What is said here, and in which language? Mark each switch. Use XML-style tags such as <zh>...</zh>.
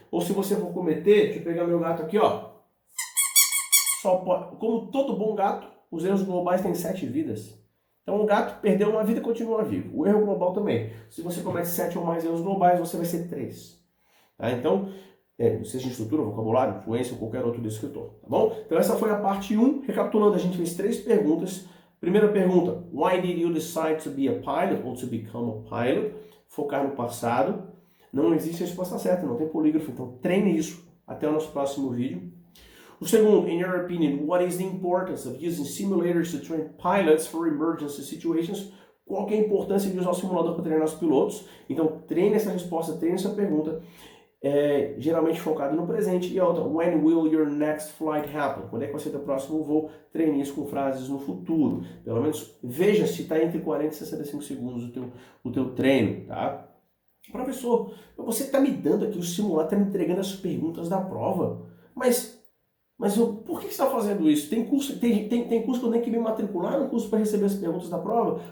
<pt>Ou se você for cometer, deixa eu pegar meu gato aqui, ó. Como todo bom gato, os erros globais têm 7 vidas. Então o gato perdeu uma vida e continua vivo. O erro global também. Se você comete 7 ou mais erros globais, você vai ser 3. Tá? Então, seja em estrutura, vocabulário, influência ou qualquer outro descritor, tá bom? Então essa foi a parte 1. Recapitulando, a gente fez 3 perguntas. Primeira pergunta,</pt> <en>why did you decide to be a pilot or to become a pilot?</en> <pt>Focar no passado. Não existe resposta certa, não tem polígrafo, então treine isso até o nosso próximo vídeo. O segundo,</pt> <en>in your opinion, what is the importance of using simulators to train pilots for emergency situations?</en> <pt>Qual que é a importância de usar o simulador para treinar os pilotos? Então treine essa resposta, treine essa pergunta. Geralmente focado no presente. E a outra,</pt> <en>when will your next flight happen?</en> <pt>Quando é que vai ser o próximo voo? Treine isso com frases no futuro. Pelo menos veja se está entre 40 e 65 segundos o teu treino, tá? Professor, você está me dando aqui o simulado, está me entregando as perguntas da prova. Mas por que você está fazendo isso? Tem curso que eu tenho que me matricular no curso para receber as perguntas da prova?</pt>